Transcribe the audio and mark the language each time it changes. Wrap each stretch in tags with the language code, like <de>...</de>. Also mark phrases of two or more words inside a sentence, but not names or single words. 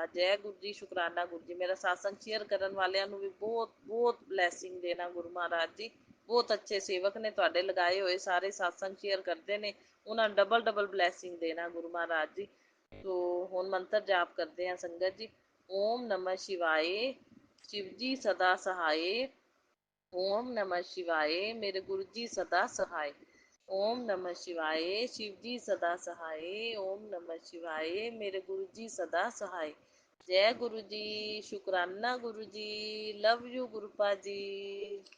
<pa>ਜੈ ਗੁਰੂ ਜੀ, ਸ਼ੁਕਰਾਨਾ ਗੁਰੂ ਜੀ। ਮੇਰਾ ਸਾਤਸੰਗ ਸ਼ੇਅਰ ਕਰਨ ਵਾਲਿਆਂ ਨੂੰ ਵੀ ਬਹੁਤ ਬਹੁਤ ਬਲੈਸਿੰਗ ਦੇਣਾ ਗੁਰੂ ਮਹਾਰਾਜ ਜੀ। ਬਹੁਤ ਅੱਛੇ ਸੇਵਕ ਨੇ ਤੁਹਾਡੇ ਲਗਾਏ ਹੋਏ, ਸਾਰੇ ਸਾਤਸੰਗ ਸ਼ੇਅਰ ਕਰਦੇ ਨੇ, ਉਹਨਾਂ ਨੂੰ</pa> <en>double double blessing</en> <pa>ਦੇਣਾ ਗੁਰੂ ਮਹਾਰਾਜ ਜੀ। ਸੋ ਹੁਣ ਮੰਤਰ ਜਾਪ ਕਰਦੇ ਹਾਂ ਸੰਗਤ ਜੀ।</pa> <hi>ओम नमः शिवाय, शिव जी सदा सहाय। ओम नमः शिवाय, मेरे गुरु जी सदा सहाय। ओम नमः शिवाय, शिव जी सदा सहाय। ओम नमः शिवाय, मेरे गुरु जी सदा सहाय। जय गुरु जी, शुकराना गुरु जी,</hi> <en>love you</en> <hi>गुरुपा जी।</hi>